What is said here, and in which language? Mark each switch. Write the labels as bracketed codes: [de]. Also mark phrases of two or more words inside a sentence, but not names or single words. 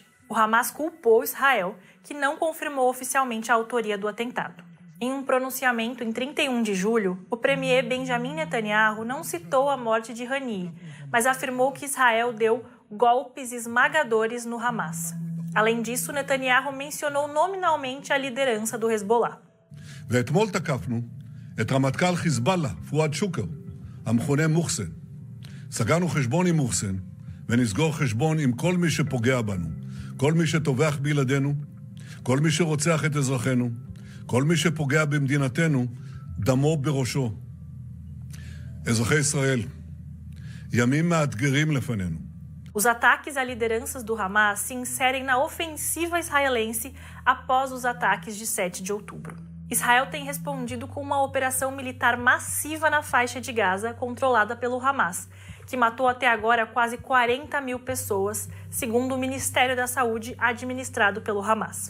[pt] O Hamas culpou Israel, que não confirmou oficialmente a autoria do atentado. Em um pronunciamento em 31 de julho, o premier Benjamin Netanyahu não citou a morte de Haniyeh, mas afirmou que Israel deu golpes esmagadores no Hamas. Além disso, Netanyahu mencionou nominalmente a liderança do Hezbollah. [he] ואתמול תקפנו את רמטכ"ל חיזבאללה, פואד שוקר, המכונה מוחסן. סגרנו חשבון עם מוחסן, ונסגור חשבון עם כל מי שפוגע בנו, כל מי שטובח בילדינו, כל מי שרוצח את אזרחינו, כל מי שפוגע במדינתנו, דמו בראשו. אזרחי ישראל, ימים מאתגרים לפנינו. [pt] Os ataques a lideranças do Hamas se inserem na ofensiva israelense após os ataques de 7 de outubro. Israel tem respondido com uma operação militar massiva na faixa de Gaza, controlada pelo Hamas, que matou até agora quase 40 mil pessoas, segundo o Ministério da Saúde administrado pelo Hamas.